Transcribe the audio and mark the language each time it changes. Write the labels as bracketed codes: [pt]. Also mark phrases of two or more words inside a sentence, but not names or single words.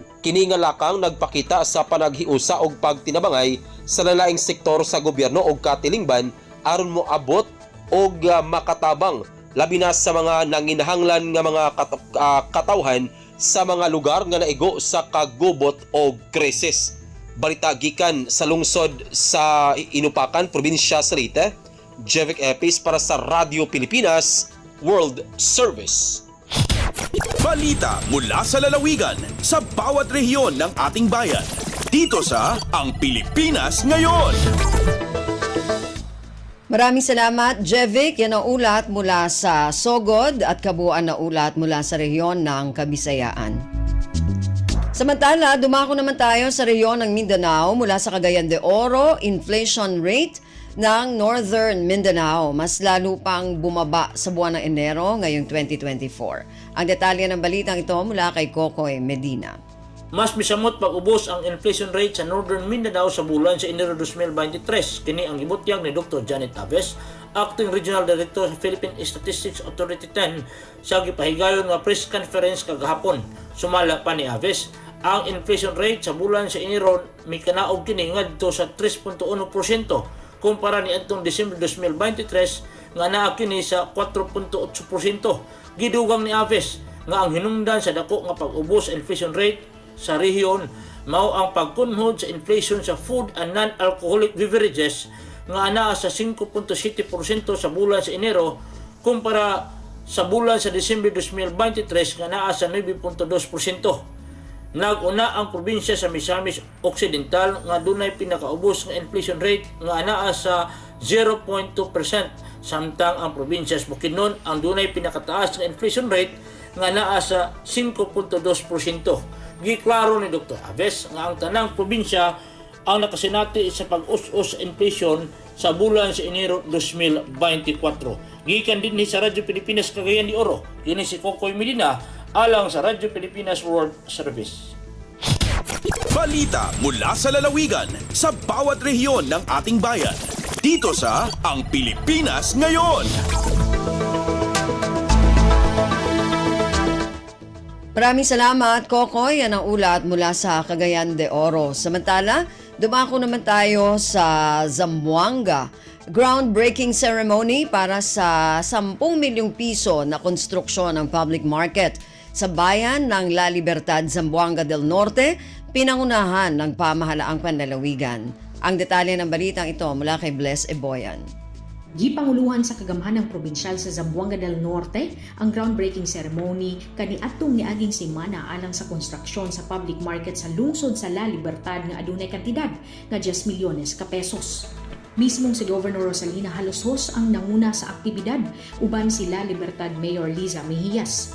[ceb] Kini nga lakang nagpakita sa panaghiusa og pagtinabangay sa lalaing sektor sa gobyerno og katilingban aron mo abot og makatabang labi na sa mga nanginahanglan nga mga katawhan sa mga lugar nga naigo sa kagubot o krisis. Balita gikan sa lungsod sa Inupacan, probinsya sa Leyte, Jevic Epis para sa Radio Pilipinas World Service. [tl] Balita mula sa lalawigan sa bawat rehiyon ng ating bayan. Dito sa Ang Pilipinas Ngayon. Maraming salamat, Jevic. Yan ang ulat mula sa Sogod at kabuuan na ulat mula sa rehiyon ng Kabisayaan. Samantala, dumako naman tayo sa rehiyon ng Mindanao mula sa Cagayan de Oro, [en] inflation rate [tl] ng Northern Mindanao mas lalo pang bumaba sa buwan ng Enero ngayong 2024. Ang detalye ng balitang ito mula kay Kokoy Medina. [ceb] Mas misamot pag-ubos ang [en] inflation rate [ceb] sa Northern Mindanao sa bulan sa Enero 2023. Kini ang ibutyag ni Dr. Janet Aves, [en] Acting Regional Director [ceb] sa Philippine Statistics Authority 10 sa gipahigayon nga [en] press conference [ceb] kagahapon. Sumala pa ni Aves, ang [en] inflation rate [ceb] sa bulan sa Enero may kanaog kini ngadto sa 3.1% kumpara ni adtong December 2023 nga naa kini sa 4.8%. Gidugang ni Aves nga ang hinungdan sa dako nga pag-ubos sa [en] inflation rate [ceb] sa rehiyon mao ang pagkunhod sa inflation sa [en] food and non-alcoholic beverages [ceb] nga anaa sa 5.7% sa bulan sa Enero kumpara sa bulan sa December 2023 nga naa sa 9.2%. Nag-una ang probinsya sa Misamis Occidental nga dunay pinakaubos nga [en] inflation rate [ceb] nga anaa sa 0.2%, samtang ang probinsya sa Bukidnon ang dunay pinakataas nga [en] inflation rate [ceb] nga anaa sa 5.2%. Giklaro ni Dr. Aves nga ang tanang probinsya ang nakasinati sa pag-us-us inflation sa bulan sa Enero 2024. Gikan din ni sa Radyo Pilipinas Cagayan de Oro, kini si Kokoy Medina alang sa Radyo Pilipinas World Service. [tl] Balita mula sa lalawigan sa bawat rehiyon ng ating bayan. Dito sa Ang Pilipinas Ngayon. Maraming salamat, Kokoy. Yan ang ulat mula sa Cagayan de Oro. Samantala, dumako naman tayo sa Zamboanga. [en] Groundbreaking ceremony [tl] para sa 10 milyong piso na konstruksyon ng [en] public market [tl] sa bayan ng La Libertad, Zamboanga del Norte, pinangunahan ng pamahalaang panlalawigan. Ang detalye ng balitang ito mula kay Bless Eboyan. [ceb] Gipanguluhan sa kagamhanang probinsyal sa Zamboanga del Norte ang [en] groundbreaking ceremony [ceb] kaniadtong niaging semana alang sa konstruksyon sa [en] public market [ceb] sa lungsod sa La Libertad nga adunay kantidad nga 10 milyones ka pesos. Mismong si Governor Rosalina Halosos ang nanguna sa aktibidad uban si La Libertad Mayor Liza Mejias.